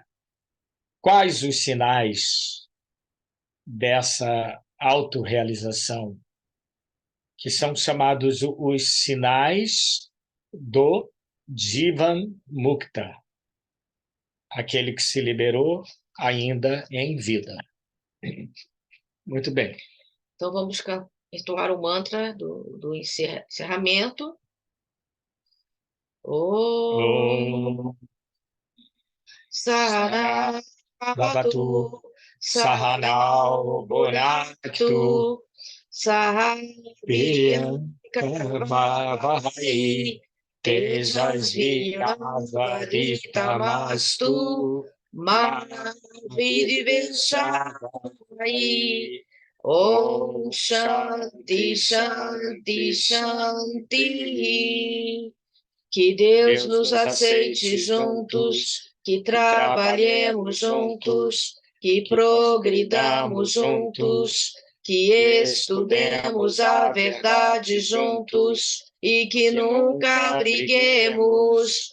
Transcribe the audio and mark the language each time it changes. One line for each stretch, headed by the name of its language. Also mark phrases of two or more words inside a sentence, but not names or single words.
Portuguese: Quais os sinais dessa autorrealização, que são chamados os sinais do Jivan Mukta, aquele que se liberou ainda em vida. Muito bem. Então, vamos entoar o mantra do encerramento.
Sanskrit: Om Sahana Bhavatu Sahanao Bhunaktu Sahaviryam Karvavahai Tejasvinavaditamastu Ma Vidiveshavai. Om Shanti Shanti Shanti.
Portuguese: Que Deus nos aceite juntos, que trabalhemos juntos, que progridamos juntos, que estudemos a verdade juntos e que nunca briguemos.